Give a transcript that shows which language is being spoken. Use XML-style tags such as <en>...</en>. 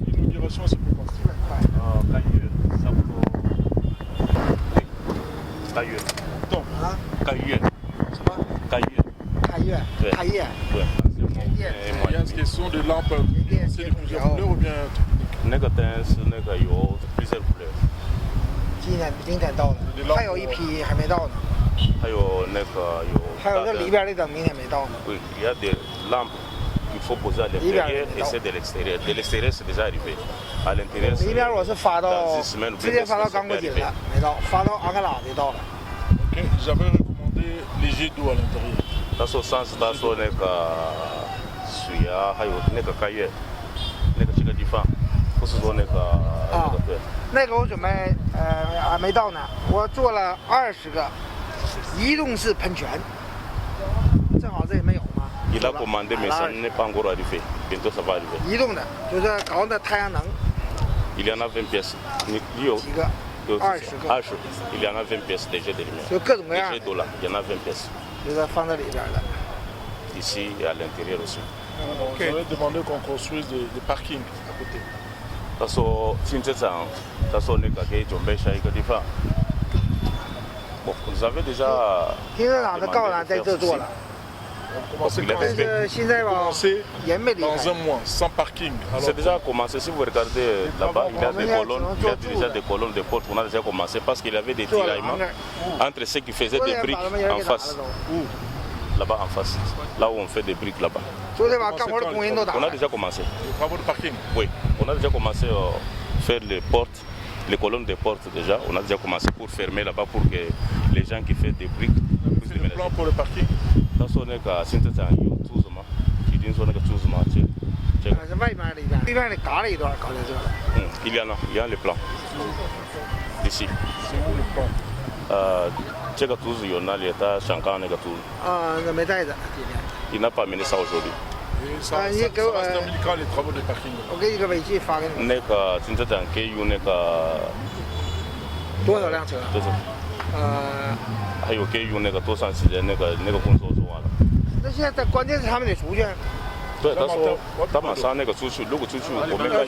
<fr>L'inauguration, c'est pour quand Cailleux, ça pour. Cailleux. Donc, Cailleux. Cailleux. Cailleux. Ouais. Il y a une question de lampe, c'est de plusieurs couleurs ou bien plusieurs couleurs.</fr> <zh>今天到的，还有一批还没到呢。还有这里边的灯明天没到呢。</zh> <fr>Oui, il y a des lampes qu'il faut poser à l'intérieur et c'est de l'extérieur. De l'extérieur, c'est déjà arrivé. À l'intérieur, c'est</fr> <zh>里边我是发到</zh> <fr>dans 6 semaines,</fr> <zh>直接发到刚果金了，没到，发到安哥拉的到了。</zh> <fr>Ok, j'avais recommandé les jets d'eau à l'intérieur.</fr> <zh>他说上次他说那个水啊，还有那个开业，那个这个地方，不是说那个对。那个我准备还没到呢，我做了20个移动式喷泉，正好这里没有嘛。</zh> <fr>Il a commandé mais ça n'est pas encore arrivé. Bientôt ça va arriver.</fr> <zh>移动的，就是搞的太阳能。</zh> <fr>Il y en a 20 pièces.</fr> <zh>有几个？20个。 20.</zh> <fr>Il y en a 20 pièces déjà de lumière.</fr> <zh>就各种各样的。</zh> <fr>Il y en a 20 pièces.</fr> <zh>就是放在里边的。</zh> <fr>Ici et à l'intérieur aussi.</fr> <en>Okay.</en> <fr>J'avais demandé qu'on construise des parkings à côté.</fr> <zh>他说停车场，他说那个可以准备下一个地方。</zh> <fr>Vous avez déjà</fr> <zh>停车场的高栏在这做了。但是现在吧，人没离开。</zh> <fr>Dans un mois, sans parking. C'est déjà commencé. Si vous regardez là-bas, il y a des colonnes, il y a déjà des colonnes de portes. On a déjà commencé parce qu'il y avait des tiraillements entre ceux qui faisaient des briques en face. Là-bas en face, là où on fait des briques là-bas. On a déjà commencé. Les travaux de parking. Oui, on a déjà commencé à faire les portes, les colonnes des portes déjà. On a déjà commencé pour fermer là-bas pour que les gens qui font des briques puissent déménager. Le plan pour le parking. Ça sonne qu'à Saint-Étienne, il y a tout ça. Il y a tout ça. Il y a les plans. Ici. C'est où le plan?</fr> <zh>这个图纸有那里，他想看那个图。那没带着。</zh> <fr>Il n'a pas amené ça aujourd'hui. Ça se termine quand les travaux de parking?</fr> <zh>我给你个微信发给你。那个停车场可以用那个。多少辆车？就是。还有可以用那个多长时间？那个工作做完了。那现在关键是他们得出去。对，他说他马上那个出去，如果出去我们</zh>